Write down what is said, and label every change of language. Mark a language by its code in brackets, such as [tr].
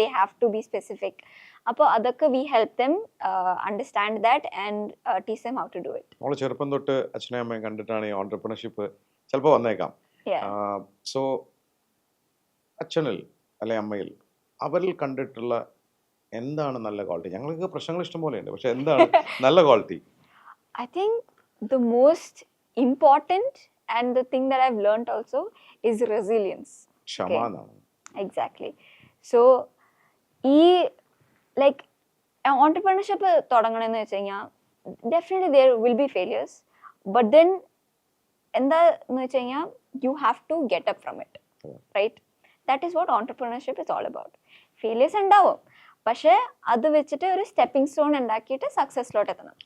[en] They have to be specific. [ml] അപ്പോൾ അതൊക്കെ [en] We help them understand that and teach them how to do it. [ml] നമ്മൾ ചെറുപ്പം തൊട്ട് അച്ഛനെയും അമ്മയും കണ്ടിട്ടാണ് ഈ ഓൺട്രപ്രണർഷിപ്പ് ചിലപ്പോൾ വന്നേക്കാം. സോ അച്ഛനിൽ അല്ലെ അമ്മയിൽ അവരിൽ കണ്ടിട്ടുള്ള എന്താണ് നല്ല ക്വാളിറ്റി? ഞങ്ങൾക്ക് പ്രശ്നങ്ങൾ ഇഷ്ടം പോലെ ഉണ്ട്, പക്ഷെ എന്താണ് നല്ല quality? [en] I think the most important and the thing that I've learned also is resilience. [ml] ക്ഷമ എന്നാണ്. [en] Exactly. So ഈ like entrepreneurship [ml] തുടങ്ങണമെന്ന് വെച്ച് കഴിഞ്ഞാൽ [en] definitely there will be failures, but then [ml] എന്താന്ന് വെച്ച് കഴിഞ്ഞാൽ [en] you have to get up from it, right? That is what entrepreneurship is all about. [ml] Failures ഉണ്ടാവും, പക്ഷെ അത് വെച്ചിട്ട് ഒരു സ്റ്റെപ്പിംഗ് സ്റ്റോൺ ഉണ്ടാക്കിയിട്ട് സക്സസ്സിലോട്ട് എത്തണം.